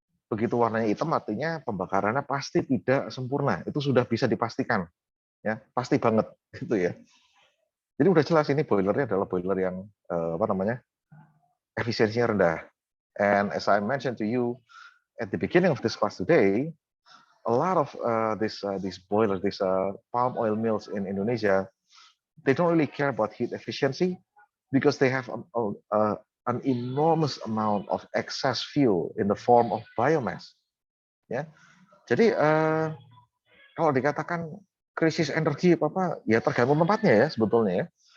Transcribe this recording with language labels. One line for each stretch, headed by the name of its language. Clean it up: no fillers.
Indonesian: Begitu warnanya hitam artinya pembakarannya pasti tidak sempurna. Itu sudah bisa dipastikan. Ya, pasti banget gitu ya. Jadi udah jelas ini boilernya adalah boiler yang efisiensinya rendah.
English: And as I mentioned to you at the beginning of this class today, a lot of these boilers, these palm oil mills in Indonesia, they don't really care about heat efficiency because they have an enormous amount of excess fuel in the form of biomass.
Indonesian: Ya, jadi kalau dikatakan krisis energi apa ya tergantung tempatnya ya sebetulnya ya.